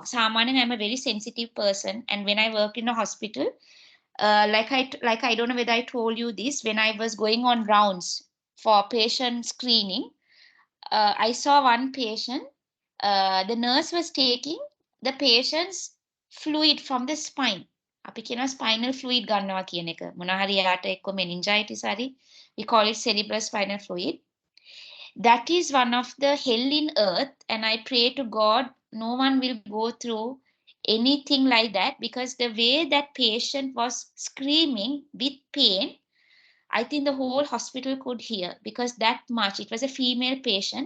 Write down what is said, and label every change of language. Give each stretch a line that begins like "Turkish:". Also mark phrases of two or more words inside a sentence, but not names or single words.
English: Samanan, I'm a very sensitive person. And when I worked in a hospital, like I don't know whether I told you this, when I was going on rounds for patient screening, I saw one patient, the nurse was taking the patient's fluid from the spine.
Sinhala: අපි කියන
English: spinal fluid
Sinhala: ගන්නවා කියන එක. මොනවා හරි යාට එක්ක meningitis හරි.
English: We call it cerebral spinal fluid. That is one of the hell in earth, and I pray to God no one will go through anything like that, because the way that patient was screaming with pain, I think the whole hospital could hear, because that much, it was a female patient.